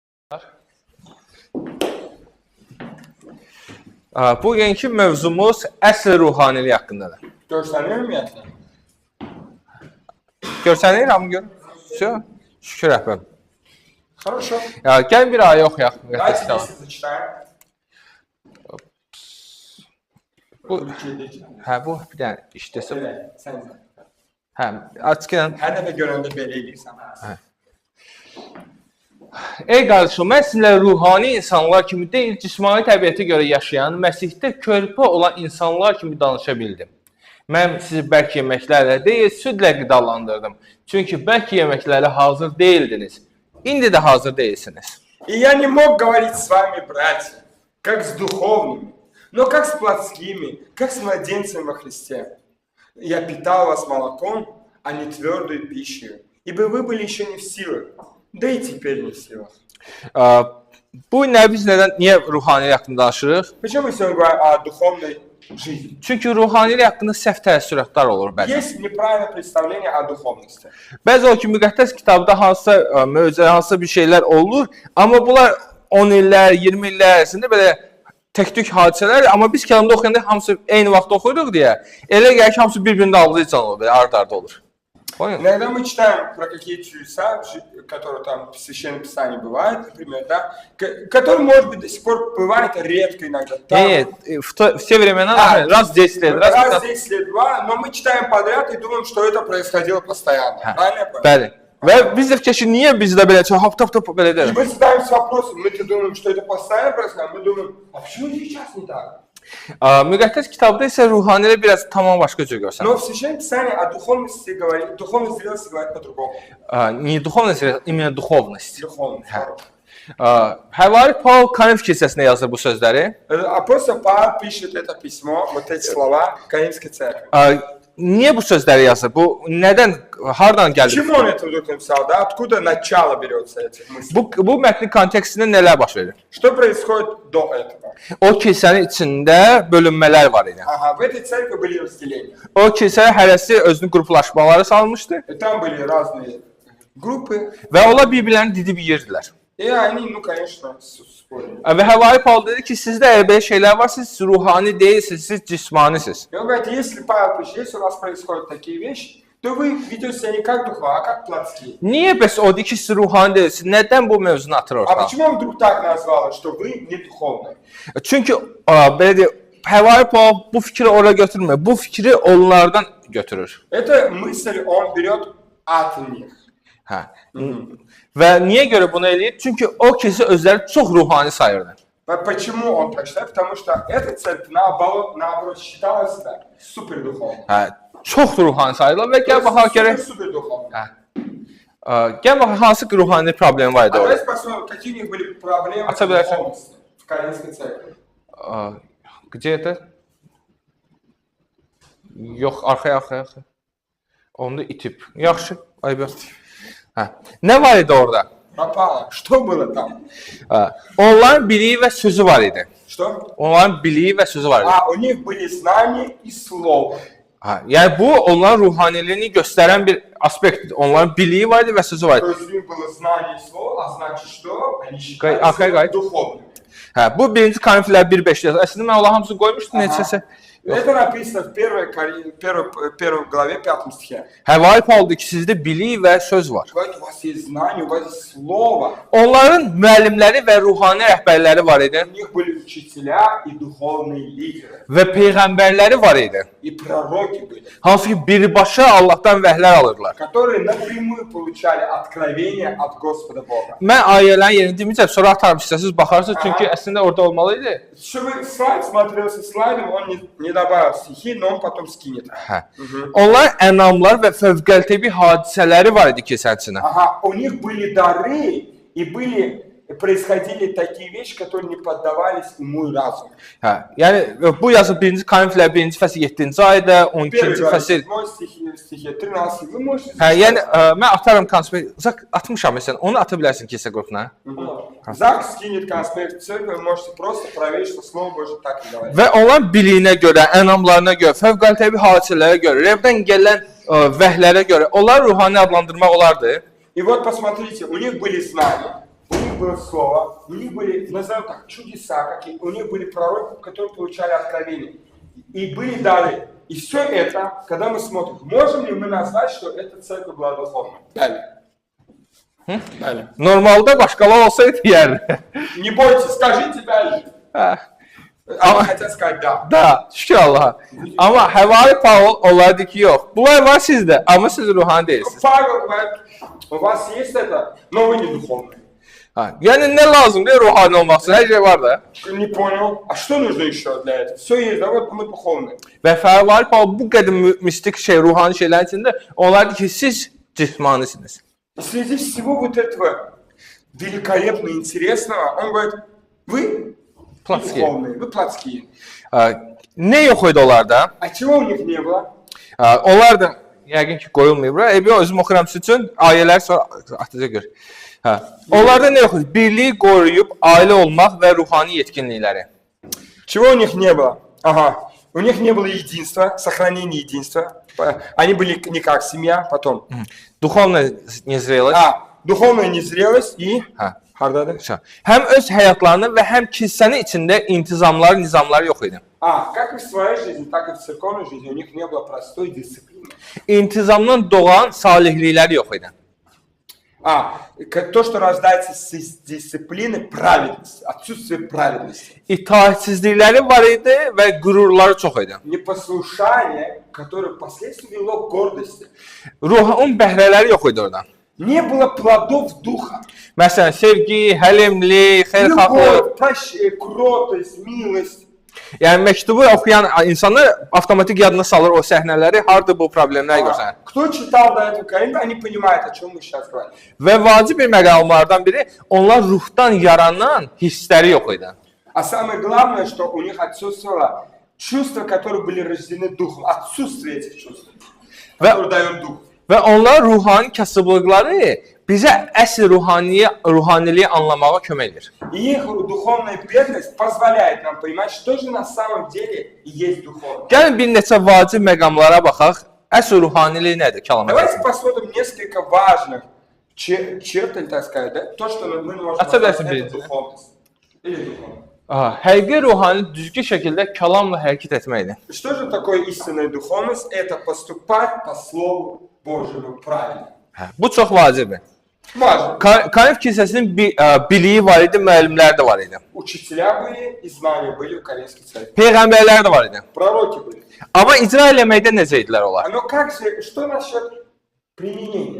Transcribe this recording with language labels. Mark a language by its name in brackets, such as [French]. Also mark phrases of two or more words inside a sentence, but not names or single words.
[Azerbaijani] Bugünkü mövzumuz əsl ruhaniliyi haqqındadır. Görsənir ümumiyyətlə? Görsənir, hamı görür. Şükür Rəhbəm. [Russian] Хорошо. [Azerbaijani] Gəl bir ayə oxuyaq. [Russian] Давайте вместе зачитаем. [Azerbaijani] Bu bir dənə işdəsə. Sən Açıq gələn. hər dəfə görəndə belə eləyirsən. Ey qardaşım, mən sizinlə ruhani insanlar kimi deyil, cismani təbiətə görə yaşayan, Məsihdə körpə olan insanlar kimi danışa bildim. Mən sizi bərk yeməklərlə deyil, südlə qidalandırdım. Çünki bərk yeməklərə hazır deyildiniz. İndi də hazır değilsiniz. [Russian] И я не мог говорить с вами, братья, как с духовными, но как с плотскими, как с младенцем во Христе. Я питал вас молоком, а не твердой пищей, ибо вы были еще не в силах, да и теперь не в силах. [Azerbaijani] Bu biz niyə ruhanilik haqqında danışırıq? [Russian] Почему мы сегодня говорим о духовной жизни? [Azerbaijani] Çünki ruhanilik haqqında səhv təəssüratlar olur bəzən. [Russian] Есть неправильное представление о духовности. [Azerbaijani] Bəzi o ki, müqəddəs kitabda hansısa möcüzə, hansısa bir şeylər olur, amma bunlar 10 illər, 20 illər ərzində belə tək-tük hadisələr, amma biz kəlamda oxuyanda hamısı eyni vaxtda oxuyuruq deyə, elə gəlir ki, hamısı bir-birində algılayıcan olur, belə ard-arda olur. [Russian] Иногда мы читаем про какие-то чудеса, которые там в Священном Писании бывают, например, да, которые, может быть, до сих пор бывает редко иногда. Нет, в те времена раз в 10 лет. Раз в 10 лет, два, но мы читаем подряд и думаем, что это происходило постоянно. Правильно? [Azerbaijani] Bəli. Və biz də fikir niyə bizdə belə hop belə deyir? [Russian] И мы задаемся вопросом, мы-то думаем, что это постоянно происходит, мы думаем, а почему сейчас не так? [Azerbaijani] Müqəddəs kitabda isə ruhanilik biraz tamam başqa cür görsənir. [Russian] Но в Священном Писании о духовности говорит, духовной зрелости говорит по-другому. Не духовность, именно духовность. Духовность. [Azerbaijani] Həvari Paul Korinf kilsəsinə yazır bu sözləri. [Russian] Апостол Павел пишет это письмо, вот эти слова Коринфской церкви. [Azerbaijani] Niyə bu sözləri yazır? Bu nədən, hardan gəldi? [Russian] Почему он это вдруг написал, да? Откуда начало берется этих мыслей? [Azerbaijani] Bu mətnin kontekstində nələr baş verir? [Russian] Что происходит до этого? [Azerbaijani] O kilsənin içində bölünmələr var idi. [Russian] Ага, в этой церкви были разделения. [Azerbaijani] O kilsə hərəsi özünün qruplaşmaları salmışdı. [Russian] И там были разные группы. [Azerbaijani] Və onlar bir-birlərini didib yeyirdilər. [Russian] И они, ну, конечно, спорили. [Azerbaijani] Və Həvari Paul dedi ki, sizdə elə belə şeylər var, siz ruhani deyilsiniz, siz cismanisiniz. [Russian] И он говорит, если Павел пишет, если у вас происходят такие вещи, то вы ведете себя не как духовные, а как плотские. [Azerbaijani] Niyə bəs o deyir ki, siz ruhani deyilsiniz? Nədən bu mövzunu atır А ortaya? [Russian] почему он вдруг так назвал, что вы не духовные? [Azerbaijani] Çünki belə deyək, Həvari Paul bu fikri ora götürmür. Bu fikri onlardan götürür. [Russian] Эта мысль он берет от них. [Azerbaijani] Hə. Və niyə görə bunu eləyir? Çünki o kilsə özləri çox ruhani sayırdı. [Russian] Почему он так считает? Потому что эта церковь наоборот считала себя супердуховной. [Azerbaijani] Hə, çox ruhani sayırlar və gəl baxaq görək. [Russian] Супердуховной. [Azerbaijani] Gəl baxaq hansı ruhani problemi var idi orada. [Russian] Давайте посмотрим, какие у них были проблемы с Особенно- духовностью в Коринфской церкви. Где это? [Azerbaijani] Yox, arxaya. Onda itib. Yaxşı, ayıb. Hə. Nə var idi orada? [Russian] Пропало. Что было там? [Azerbaijani] Onların biliyi və sözü var idi. [Russian] Что? [Azerbaijani] Onların biliyi və sözü var idi. [Russian] У них были знания и слово. [Azerbaijani] Yəni bu onların ruhaniliyini göstərən bir aspektdir. Onların biliyi var idi və sözü var idi. [Russian] То есть у них было знание и слово, а значит что? Они Архай, считали гай. себя духовными. [Azerbaijani] Hə, bu 1-ci Korinflər 1:5 yazır. Əslində mən onların hamısını qoymuşdum neçəsə. [Russian] Это написано в первой главе, 5 стихе. [Azerbaijani] Həvari Paul deyir ki, sizdə bilik və söz var. [Russian] Говорит, у вас есть знание, у вас есть слово. [Azerbaijani] Onların müəllimləri və ruhani rəhbərləri var idi [Russian] У них были учителя и духовные лидеры. [Azerbaijani] və peyğəmbərləri var idi. [Russian] И proroки были, [Azerbaijani] Hansı ki birbaşa Allahdan vəhlər alırlar. [Russian] которые напрямую получали откровение от Господа Бога. [Azerbaijani] Mən ayələrin yerini deməyəcəm, sonra atarım istəsiniz baxarsınız çünki əslində orada olmalı idi. [Russian] Чтобы слайд смотрелся слайдом, он не добавил стихи, но он потом скинет. [Azerbaijani] Hə. Onlar ənamlar və fövqəltəbii hadisələri var idi kilsənin içində. [Russian] Ага, у них были дары и происходили такие вещи, которые не поддавались уму и разуму. [Azerbaijani] Hə. Yəni bu yazı 1-ci Korinflər 1-ci fəsil 7-ci ayda, 12-ci fəsil. [Russian] 7 стихе, 13, вы можете... [Azerbaijani] Hə, yəni mən atarım konspekt, atmışam məsələn, onu ata bilərsən kilsə qrupuna. [Russian] Зак скинет конспект в церковь, вы можете просто проверить, что Слово Божье так и говорит. [Azerbaijani] Və onların biliyinə görə, ənamlarına görə, fövqəltəbii hadisələrə görə, rəvdən gələn vəhlərə görə onlar ruhani adlandırmaq olardı. [Russian] И вот посмотрите, у них были знания, у них было слово, у них были, назовем так, чудеса, какие, у них были пророки, которые получали откровения. И были дары. И все это, когда мы смотрим, можем ли мы назвать, что эта церковь была духовной? Далее. Далее. [Azerbaijani] Normalda başqaları olsaydı deyərdi. [Russian] Не бойтесь, скажите дальше. [Azerbaijani] Hə. [Russian] А хотят сказать да. [Azerbaijani] Da, şükür Allaha. Amma Həvari Paul onlara deyir ki, yox. Bunlar var sizdə, amma siz ruhani deyilsiniz. [Russian] Павел говорит, у вас есть это, но вы не dуховные. [Azerbaijani] Ha, yəni nə lazımdır ruhani olmaq üçün? Hər şey var da. [Russian] Не понял. А что нужно еще для этого? Все есть, да вот мы духовные. [Azerbaijani] Və Həvari Paul bu qədər mistik ruhani şeylərin içində onlar deyir ki, siz cismanisiniz. [Russian] И среди всего вот этого великолепного, интересного, он говорит, вы Плотские. духовные, вы плотские. [Azerbaijani] Nə yox idi onlarda? [Russian] А чего у них не было? [Azerbaijani] Onlar da yəqin ki qoyulmayıb. Bir özüm oxuram sizin üçün ayələr sonra atacaq gör. Onlarda nə yox idi? Birliyi qoruyub ailə olmaq və ruhani yetkinlikləri. [Russian] Чего у них не было? Ага. У них не было единства, сохранения единства. Они были не как семья, потом. Духовна незрелость. Духовная незрелость и... [Azerbaijani] Hardadır? Həm öz həyatlarını və həm kilsənin içində intizamlar, nizamlar yox idi. [Russian] Как и в своей жизни, так и в церковной жизни у них не было простой дисциплины. [Azerbaijani] İntizamdan doğan salihliklər yox idi. [Russian] То, что рождается с дисциплины, праведности, отсутствие праведности. [Azerbaijani] İtaətsizlikləri var idi və qürurları çox idi. [Russian] Непослушание, которое впоследствии вело к гордости. [Azerbaijani] Ruhun bəhrələri yox idi orada. [Russian] Не было плодов духа. [Azerbaijani] Məsələn, sevgi, həlimlik, xeyirxahlıq. [Russian] Любовь, кротость, милость. [Azerbaijani] Yəni məktubu oxuyan insanlar avtomatik yadına salır o səhnələri, harda bu problemlər görsən. [Russian] Кто читал до этого Коринфа, они понимают, о чем мы сейчас говорим. [Azerbaijani] Və vacib bir məqamlardan biri, onlar ruhdan yaranan hissləri yox idi. [Russian] А самое главное, что у них отсутствовало чувства, которые были рождены духом. Отсутствие этих чувств, которые дает дух. [Azerbaijani] Və onlar ruhani kasıblıqları bizə əsl ruhaniliyi anlamağa kömək edir. [Russian] И их духовная бедность позволяет нам понимать, что же на самом деле есть духовное. [Azerbaijani] Gəlin bir neçə vacib məqamlara baxaq. Əsl ruhaniliyi nədir? [Russian] Давайте посмотрим несколько важных черт, так сказать, да? То, что мы можем назвать это духовность. Или духовность. [Azerbaijani] Həqiqi ruhani düzgün şəkildə kəlamla hərəkət etməkdir. [Russian] Что же такое истинная духовность? Это поступать по Слову Божьему правильно. [Azerbaijani] Bu çox vacibdir. [Russian] Важно. [Azerbaijani] Korinf kilsəsinin biliyi var idi, müəllimləri də var idi. [Russian] Учителя были и знания были у Коринфской церкви. [Azerbaijani] Peyğəmbərlər də var idi. [Russian] Proroki были. [Azerbaijani] Amma icra eləməkdə necə idilər onlar? [Russian] Но как же, что насчет применения?